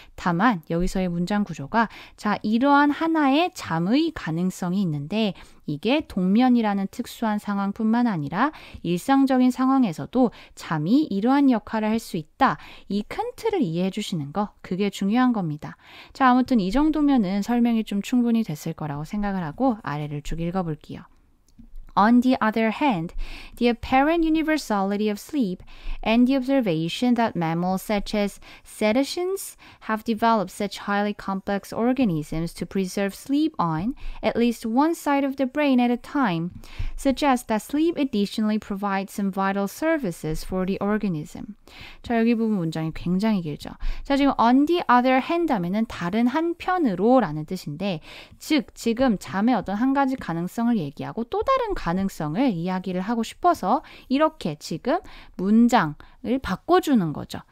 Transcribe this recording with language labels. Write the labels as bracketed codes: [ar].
[ko] 다만 여기서의 문장 구조가 자 이러한 하나의 잠의 가능성이 있는데 이게 동면이라는 특수한 상황뿐만 아니라 일상적인 상황에서도 잠이 이러한 역할을 할 수 있다. 이 큰 틀을 이해해 주시는 거 그게 중요한 겁니다. 자 아무튼 이 정도면은 설명이 좀 충분히 됐을 거라고 생각을 하고 아래를 쭉 읽어볼게요. [en] On the other hand, the apparent universality of sleep and the observation that mammals such as cetaceans have developed such highly complex organisms to preserve sleep on at least one side of the brain at a time suggests that sleep additionally provides some vital services for the organism. [ko] 자, 여기 부분 문장이 굉장히 길죠. 자, 지금 [en] on the other hand [ko] 하면은 다른 한편으로 라는 뜻인데 즉, 지금 잠의 어떤 한 가지 가능성을 얘기하고 또 다른 가능성을 이야기를 하고 싶어서 이렇게 지금 문장을 바꿔주는 거죠.